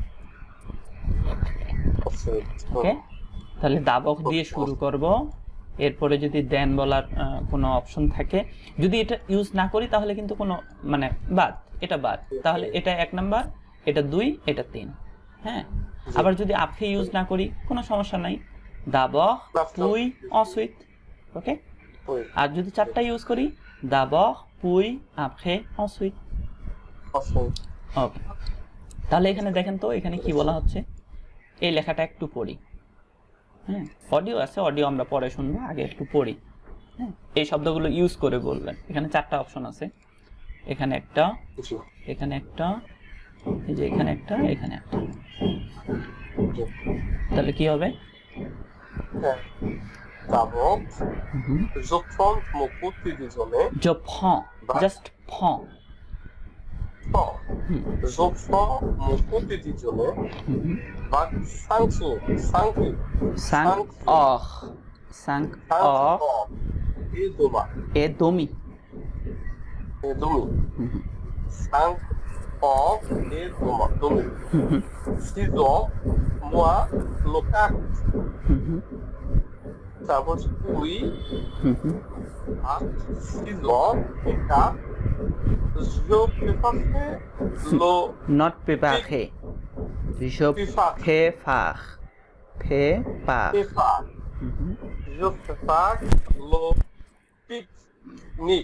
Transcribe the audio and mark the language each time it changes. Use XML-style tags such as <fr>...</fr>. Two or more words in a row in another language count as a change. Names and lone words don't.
<bn>ওকে তাহলে দাবক দিয়ে শুরু করব এরপরে যদি দেন বলার কোনো অপশন থাকে যদি এটা ইউজ না করি তাহলে কিন্তু কোনো মানে বাদ এটা বাদ তাহলে এটা 1 নাম্বার এটা 2 এটা 3 হ্যাঁ আবার যদি après ইউজ না করি কোনো সমস্যা নাই d'abord</bn> <fr>puis ensuite</fr> <bn>ওকে আর যদি চারটা ইউজ করি</bn> <fr>d'abord puis après ensuite</fr> <bn>ওকে তাহলে এখানে দেখেন তো এখানে কি বলা হচ্ছে এই লেখাটা একটু পড়ি হ্যাঁ অডিও আছে অডিও আমরা পরে শুনবো আগে একটু পড়ি হ্যাঁ এই শব্দগুলো ইউজ করে বলবেন এখানে চারটা অপশন আছে এখানে একটা এখানে একটা এই যে এখানে একটা এখানে একটা তাহলে কি হবে</bn> <fr>D'abord, je prends mon petit déjeuner. je prends just prends Je prends mon petit déjeuner. Vers 5 heures. 5 heures 5 heures Et demain. et demi Et demi. 5 heures et demi. 6 heures, moi, le 4.</fr> <bn>তারপর পুই আর</bn> <fr>6 heures et 4. Je prépare le not préparer je prépare Je prépare le pique-nique.</fr>